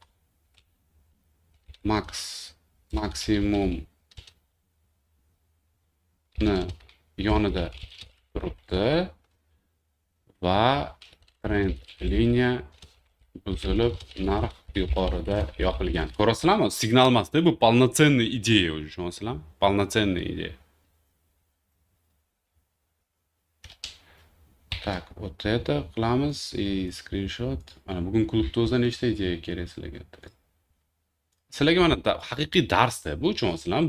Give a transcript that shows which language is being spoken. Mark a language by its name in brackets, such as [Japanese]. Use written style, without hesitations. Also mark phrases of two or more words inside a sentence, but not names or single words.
[Uzbek] Maksimumni yonida turibdi va trend liniya buzilib narx yuqorida yopilgan. Ko'rasizlarmi? Signal emasda, bu [Russian] полноценная идея уже, [Uzbek] tushunasizlarmi? [Russian] Полноценная идея. Так, вот это qilamiz и скриншот. [Uzbek] Mana bugun klubda o'zida nechta ideya kerak sizlarga? Sizlarga mana haqiqiy darsda bu, tushunasizlarmi?